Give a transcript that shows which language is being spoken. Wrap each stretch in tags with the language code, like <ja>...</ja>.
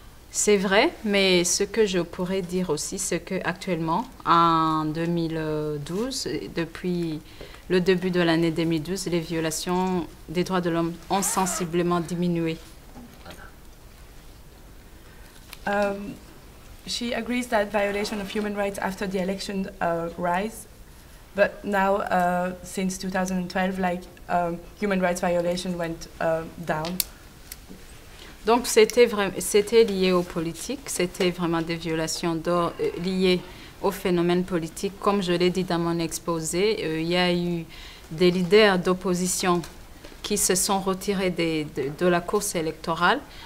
<fr>C'est vrai, mais ce que je pourrais dire aussi, c'est qu'actuellement, en 2012, depuis le début de l'année 2012, les violations des droits de l'homme ont sensiblement diminué.</fr> <en>She agrees that violation of human rights after the election rise, but now since 2012, human rights violation went down.</en> <fr>Donc c'était lié aux politiques, c'était vraiment des violations liées au phénomène politique. Comme je l'ai dit dans mon exposé, il y a eu des leaders d'opposition qui se sont retirés de la course électorale.</fr>